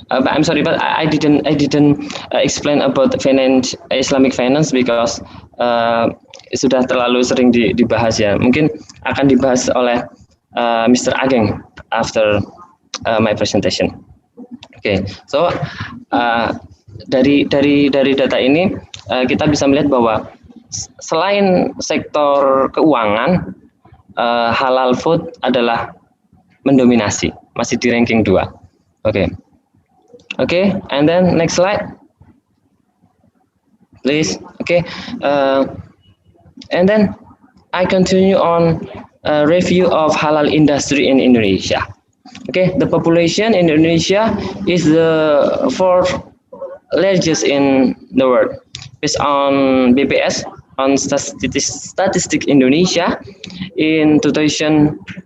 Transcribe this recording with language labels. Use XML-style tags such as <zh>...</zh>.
<en>I'm sorry, but I didn't explain about Islamic finance because</en> <id>sudah terlalu sering dibahas ya. Mungkin akan dibahas oleh Mr.</id> <en>Ageng after my presentation.</en> <id>Okay, so dari data ini kita bisa melihat bahwa selain sektor keuangan, halal food adalah mendominasi, masih di ranking 2.</id> <en>Okay, and then next slide, please. Okay, and then I continue on review of halal industry in Indonesia. Okay, the population in Indonesia is the 4th largest in the world, based on BPS, on Statistik Indonesia in 2010.</en>